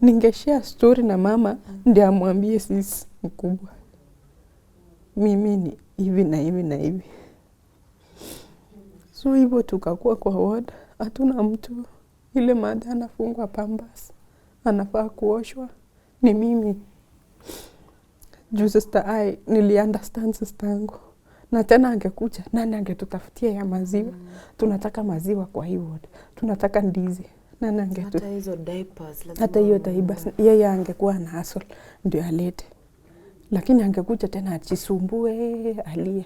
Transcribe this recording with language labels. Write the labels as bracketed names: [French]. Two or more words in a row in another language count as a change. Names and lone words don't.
[Swahili] ningeshare story na mama ndio amwambie sisi mkubwa, mimi ni hivi na hivi na hivi. So hivyo tukakuwa kwa ward, hatuna mtu. Ile mada anafungwa Pampers, anafaa kuoshwa ni mimi. Juu sister I niliunderstand sister yangu. Na tena angekuja, nani angetutafutia ya maziwa? Tunataka maziwa kwa hii ward. Tunataka ndizi. Nani angetu? Hata hizo diapers. Hata hiyo diapers. Yeye angekuwa na hustle ndio alete. Lakini angekuja tena ajisumbue alie.